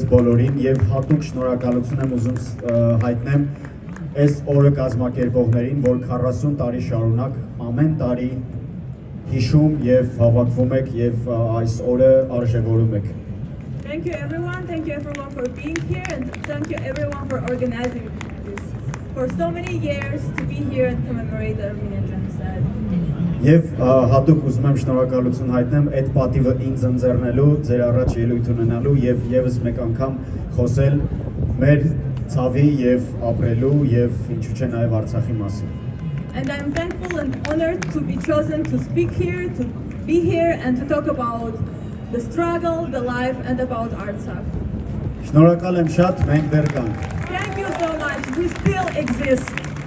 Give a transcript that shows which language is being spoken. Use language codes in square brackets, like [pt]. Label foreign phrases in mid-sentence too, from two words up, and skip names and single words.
[hy] բոլորին եւ հատուկ շնորհակալություն եմ ուզում հայտնեմ այս օրը կազմակերպողներին, որ 40 տարի շարունակ ամեն տարի հիշում եւ հավաքվում եք եւ այս օրը արժևորում եք [en] Thank you everyone for being here and thank you everyone for organizing this for so many years to be here and commemorate the Armenian genocide [hy] Եվ հատուկ ուզում եմ շնորհակալություն հայտնեմ այդ պատիվը ինձ ընձեռնելու, ձեր առաջ ելույթ ունենալու եւ եւս մեկ անգամ խոսել մեր ցավի եւ ապրելու եւ ինչու՞ չէ նաեւ Արցախի մասին։ [en] And I'm thankful and honored to be chosen to speak here, to be here and to talk about the struggle, the life and about Artsakh. [hy] Շնորհակալ եմ շատ, մենք դեռ կանք։ [en] Thank you so much. We still exist.